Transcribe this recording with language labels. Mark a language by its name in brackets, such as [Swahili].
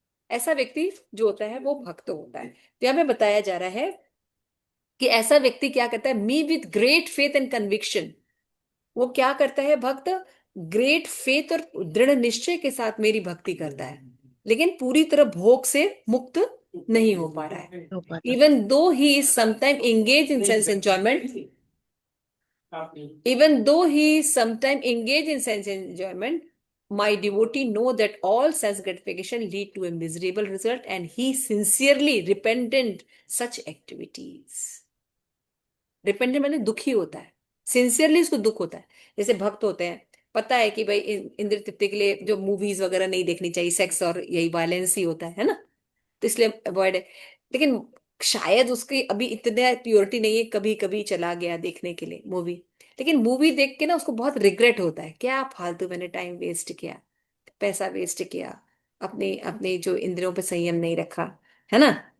[Hindi] ऐसा व्यक्ति जो होता है वो भक्त होता है। तो यहाँ पे बताया जा रहा है कि ऐसा व्यक्ति क्या करता है, [English] Me with great faith and conviction. [Hindi] वो क्या करता है भक्त, [English] great faith [Hindi] और दृढ़ निश्चय के साथ मेरी भक्ति करता है, लेकिन पूरी तरह भोग से मुक्त नहीं हो पा रहा है। हो पाता। [English] Even though he is sometime engage in sense enjoyment, even though he is sometimes engaged in sense enjoyment, my devotee know that all sense gratification lead to a miserable result, and he sincerely repentant such activities। [Hindi] Repentant मैंने दुखी होता है, sincerely उसको दुख होता है। जैसे भक्त होते हैं, पता है कि भाई इंद्र तृप्ति के लिए जो मूवीज वगैरह नहीं देखनी चाहिए, सेक्स और यही वायलेंस ही होता है ना, तो इसलिए अवॉइड है। लेकिन शायद उसकी अभी इतने प्योरिटी नहीं है, कभी कभी चला गया देखने के लिए मूवी, लेकिन मूवी देख के ना उसको बहुत रिग्रेट होता है, क्या फालतू मैंने टाइम वेस्ट किया, पैसा वेस्ट किया, अपने अपने जो इंद्रियों पे संयम नहीं रखा, है ना।